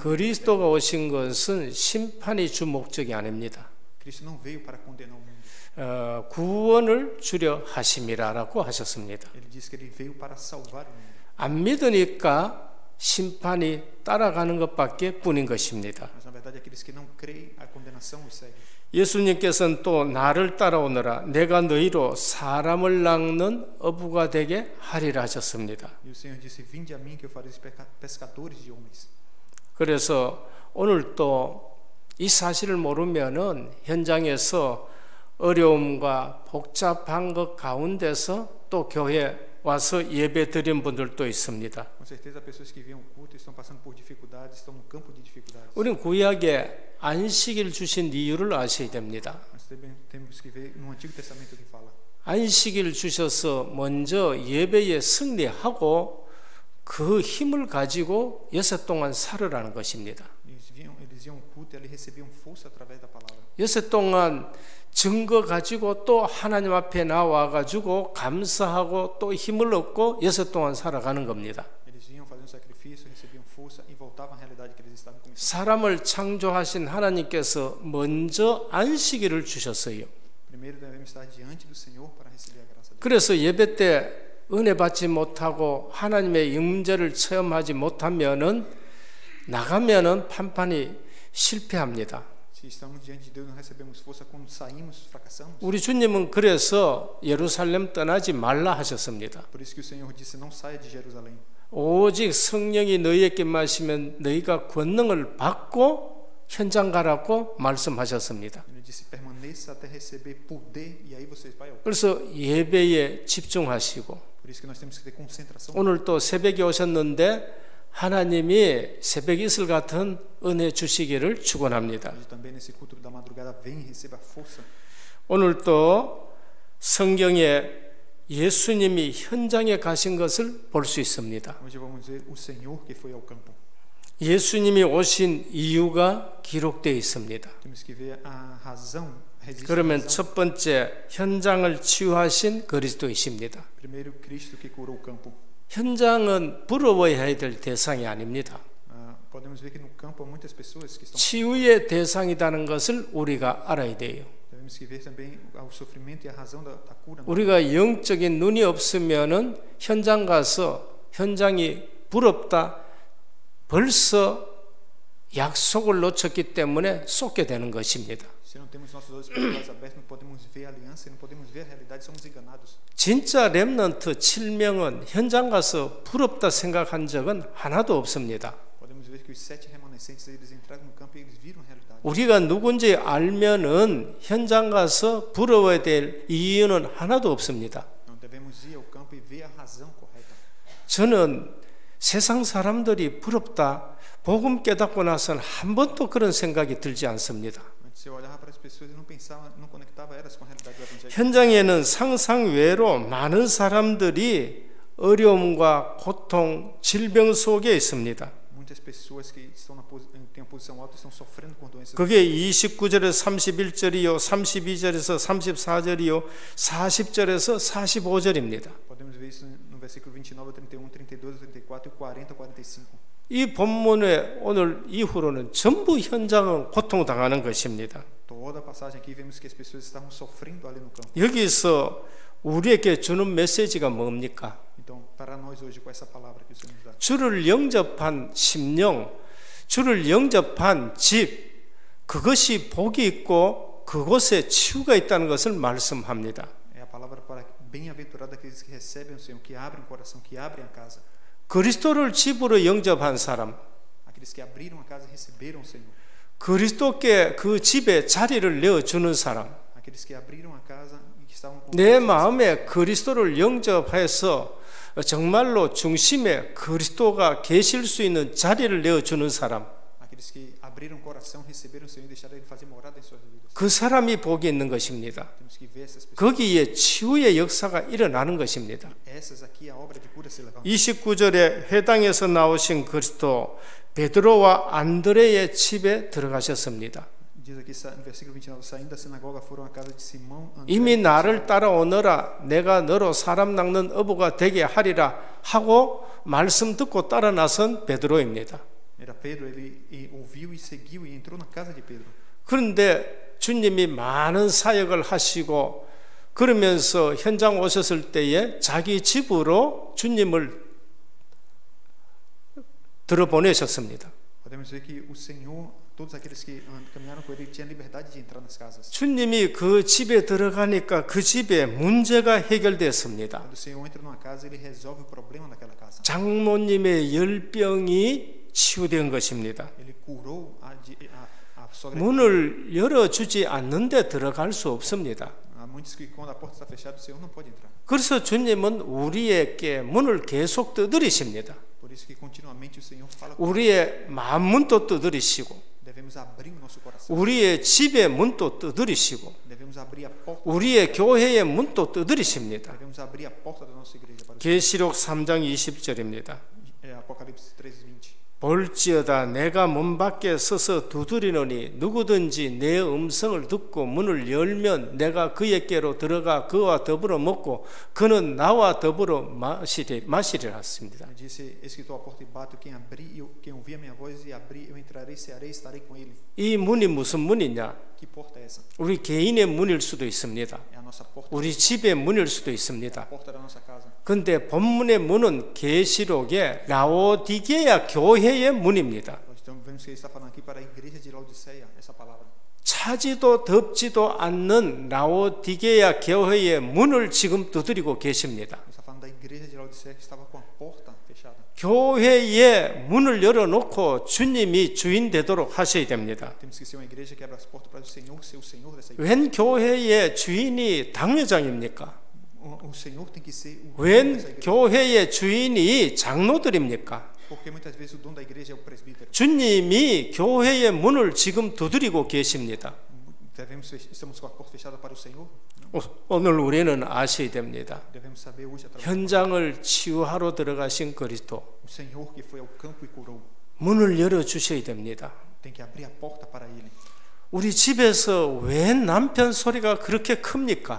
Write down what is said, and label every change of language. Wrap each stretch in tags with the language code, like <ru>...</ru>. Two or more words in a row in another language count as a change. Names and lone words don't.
<ko>그리스도가 오신 것은 심판이 주 목적이 아닙니다.</ko> <pt>Cristo não veio para condenar o mundo.</pt> <ko>구원을 주려 하심이라라고 하셨습니다.</ko> <pt>Ele disse que ele veio para salvar o mundo.</pt> <ko>안 믿으니까 심판이 따라가는 것밖에 뿐인 것입니다.</ko> <pt>Mas na verdade aqueles que não creem, a condenação os segue.</pt> <ko>예수님께서는 또 나를 따라오너라 내가 너희로 사람을 낚는 어부가 되게 하리라 하셨습니다.</ko> <pt>E o Senhor disse: Vinde a mim que eu farei pescadores de homens.</pt> <ko>그래서 오늘 또 이 사실을 모르면은 현장에서 어려움과 복잡한 것 가운데서 또 교회 와서 예배 드린 분들도 있습니다.</ko> <pt>Com certeza, pessoas que vêm ao culto estão passando por dificuldades, estão no campo de dificuldades.</pt> <ko>우리는 구약에 안식일 주신 이유를 아셔야 됩니다.</ko> <pt>Nós temos que ver no Antigo Testamento que fala.</pt> <ko>안식일 주셔서 먼저 예배에 승리하고 그 힘을 가지고 6 동안 살으라는 것입니다.</ko> <pt>Eles iam ao culto e ali recebiam força através da palavra.</pt> <ko>6 동안 증거 가지고 또 하나님 앞에 나와 가지고 감사하고 또 힘을 얻고 6 동안 살아가는 겁니다.</ko> <pt>Eles iam fazer um sacrifício, recebiam força e voltavam à realidade que eles estavam começando.</pt> <ko>사람을 창조하신 하나님께서 먼저 안식일을 주셨어요.</ko> <pt>Primeiro devemos estar diante do Senhor para receber a graça dele.</pt> <ko>그래서 예배 때 은혜 받지 못하고 하나님의 임재를 체험하지 못하면은 나가면은 판판이 실패합니다.</ko> <pt>Se estamos diante de Deus, não recebemos força. Quando saímos, fracassamos.</pt> <ko>우리 주님은 그래서 예루살렘 떠나지 말라 하셨습니다.</ko> <pt>Por isso que o Senhor disse: Não saia de Jerusalém.</pt> <ko>오직 성령이 너희에게 마시면 너희가 권능을 받고 현장 가라고 말씀하셨습니다.</ko> <pt>Ele disse: Permaneça até receber poder e aí você vai ao culto.</pt> <ko>그래서 예배에 집중하시고</ko> <pt>Por isso que nós temos que ter concentração.</pt> <ko>오늘 또 새벽에 오셨는데 하나님이 새벽 이슬 같은 은혜 주시기를 축원합니다.</ko> <pt>Hoje também nesse culto da madrugada vem e receba força.</pt> <ko>오늘 또 성경에 예수님이 현장에 가신 것을 볼 수 있습니다.</ko> <pt>Hoje vamos ver o Senhor que foi ao campo.</pt> <ko>예수님이 오신 이유가 기록되어 있습니다.</ko> <pt>Temos que ver a razão.</pt> <ko>그러면 첫 번째 현장을 치유하신 그리스도이십니다.</ko> <pt>Primeiro, Cristo que curou o campo.</pt> <ko>현장은 부러워해야 될 대상이 아닙니다.</ko> <pt>Podemos ver que no campo há muitas pessoas que estão.</pt> <ko>치유의 대상이라는 것을 우리가 알아야 돼요.</ko> <pt>Devemos que ver também o sofrimento e a razão da cura.</pt> <ko>우리가 영적인 눈이 없으면은 현장 가서 현장이 부럽다. 벌써 약속을 놓쳤기 때문에 쏟게 되는 것입니다.</ko> <pt>Se não temos nossos olhos espirituais abertos, não podemos ver a aliança, não podemos ver a realidade, somos enganados.</pt> <ko>진짜 렘넌트 7명은 현장 가서 부럽다 생각한 적은 하나도 없습니다.</ko> <pt>Podemos ver que os 7 remanescentes eles entraram no campo e eles viram a realidade.</pt> <ko>우리가 누군지 알면은 현장 가서 부러워야 될 이유는 하나도 없습니다.</ko> <pt>Não devemos ir ao campo e ver a razão correta.</pt> <ko>저는 세상 사람들이 부럽다, 복음 깨닫고 나서는 한 번도 그런 생각이 들지 않습니다.</ko> <pt>Antes eu olhava para as pessoas e não pensava, não conectava elas com a realidade do evangelho.</pt> <ko>현장에는 상상 외로 많은 사람들이 어려움과 고통, 질병 속에 있습니다.</ko> <pt>Muitas pessoas que estão têm uma posição alta estão sofrendo com doenças.</pt> <ko>그게 29절에서 31절이요, 32절에서 34절이요, 40절에서 45절입니다.</ko> <pt>Podemos ver isso no versículo 29, 31, 32, 34 e 40, 45.</pt> <ko>이 본문의 오늘 이후로는 전부 현장은 고통당하는 것입니다.</ko> <pt>Toda a passagem aqui vemos que as pessoas estavam sofrendo ali no campo.</pt> <ko>여기서 우리에게 주는 메시지가 뭡니까?</ko> <pt>Então, para nós hoje com essa palavra que o Senhor nos dá.</pt> <ko>주를 영접한 심령, 주를 영접한 집, 그것이 복이 있고 그곳에 치유가 있다는 것을 말씀합니다.</ko> <pt>É a palavra para bem-aventurado aqueles que recebem o Senhor, que abrem o coração, que abrem a casa.</pt> <ko>그리스도를 집으로 영접한 사람,</ko> <pt>Aqueles que abriram a casa e receberam o Senhor.</pt> <ko>그리스도께 그 집에 자리를 내어주는 사람,</ko> <pt>Aqueles que abriram a casa e que estavam com</pt> <ko>내 마음에 그리스도를 영접해서 정말로 중심에 그리스도가 계실 수 있는 자리를 내어주는 사람,</ko> <pt>aqueles que abriram o coração, receberam o Senhor e deixaram Ele fazer morada em suas vidas.</pt> <ko>그 사람이 복이 있는 것입니다.</ko> <pt>Temos que ver essas pessoas.</pt> <ko>거기에 치유의 역사가 일어나는 것입니다.</ko> <pt>Essas aqui a obra de cura se levanta.</pt> <ko>29절에 회당에서 나오신 그리스도, 베드로와 안드레의 집에 들어가셨습니다.</ko> <pt>Diz aqui no versículo 29, saindo da sinagoga foram à casa de Simão, André.</pt> <ko>이미 나를 따라오너라 내가 너로 사람 낚는 어부가 되게 하리라 하고 말씀 듣고 따라 나선 베드로입니다.</ko> <pt>Era Pedro, ele ouviu e seguiu e entrou na casa de Pedro.</pt> <ko>그런데 주님이 많은 사역을 하시고 그러면서 현장 오셨을 때에 자기 집으로 주님을 들어보내셨습니다.</ko> <pt>Podemos ver que o Senhor, todos aqueles que caminharam com ele, tinham liberdade de entrar nas casas.</pt> <ko>주님이 그 집에 들어가니까 그 집에 문제가 해결됐습니다.</ko> <pt>Quando o Senhor entra numa casa, ele resolve o problema daquela casa.</pt> <ko>장모님의 열병이 치유된 것입니다.</ko> <pt>Ele curou a sogra.</pt> <ko>문을 열어주지 않는데 들어갈 수 없습니다.</ko> <pt>Há muitos que quando a porta está fechada, o Senhor não pode entrar.</pt> <ko>그래서 주님은 우리에게 문을 계속 두드리십니다.</ko> <pt>Por isso que continuamente o Senhor fala.</pt> <ko>우리의 마음 문도 두드리시고</ko> <pt>Devemos abrir o nosso coração.</pt> <ko>우리의 집의 문도 두드리시고</ko> <pt>Devemos abrir a porta.</pt> <ko>우리의 교회의 문도 두드리십니다.</ko> <pt>Devemos abrir a porta da nossa igreja para o</pt> <ko>계시록 3장 20절입니다.</ko> <pt>Apocalipse 3:20.</pt> <ko>볼지어다 내가 문 밖에 서서 두드리노니 누구든지 내 음성을 듣고 문을 열면 내가 그에게로 들어가 그와 더불어 먹고 그는 나와 더불어 마시리라 했습니다.</ko> <pt>Ele disse: Eis que estou à porta e bato, quem ouvir a minha voz e abrir, eu entrarei, cearei, estarei com ele.</pt> <ko>이 문이 무슨 문이냐?</ko> <pt>Que porta é essa?</pt> <ko>우리 개인의 문일 수도 있습니다.</ko> <pt>É a nossa porta.</pt> <ko>우리 집의 문일 수도</ko> <pt>A</pt> <ko>있습니다.</ko> <pt>porta da nossa casa.</pt> <ko>근데 본문의 문은 계시록의 라오디게야 교회의 문입니다.</ko> <pt>Nós vemos que ele está falando aqui para a igreja de Laodiceia, essa palavra.</pt> <ko>차지도 덥지도 않는 라오디게야 교회의 문을 지금 두드리고 계십니다.</ko> <pt>Ele está falando da igreja de Laodiceia que estava com a porta fechada.</pt> <ko>교회의 문을 열어놓고 주님이 주인 되도록 하셔야 됩니다.</ko> <pt>Temos que ser uma igreja que abre as portas para o Senhor ser o Senhor dessa igreja.</pt> <ko>웬 교회의 주인이 당회장입니까?</ko> <pt>O Senhor tem que ser o dono dessa</pt> <ko>웬</ko> <pt>igreja.</pt> <ko>교회의 주인이 장로들입니까?</ko> <pt>Porque muitas vezes o dono da igreja é o presbítero.</pt> <ko>주님이 교회의 문을 지금 두드리고 계십니다.</ko> <pt>Estamos com a porta fechada para o Senhor?</pt> <ko>오늘 우리는 아셔야 됩니다.</ko> <pt>Devemos saber hoje através</pt> <ko>현장을 치유하러 들어가신 그리스도</ko> <pt>o Senhor que foi ao campo e curou.</pt> <ko>문을 열어주셔야 됩니다.</ko> <pt>Tem que abrir a porta para ele.</pt> <ko>우리 집에서 왜 남편 소리가 그렇게 큽니까?</ko>